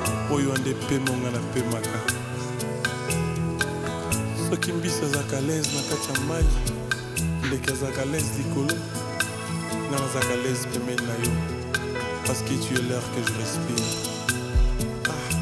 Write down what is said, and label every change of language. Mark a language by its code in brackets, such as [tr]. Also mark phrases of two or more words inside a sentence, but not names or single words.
[ln] Oyo nde pema nga napemaka. Soki mbisi azalaka [fr] à l'aise [ln] na kati ya mai, ndeke azalaka [fr] à l'aise [ln] likolo, nga nazalaka [fr] à l'aise [ln] pembeni na yo. [fr] Parce que tu es l'air que je respire. Ah.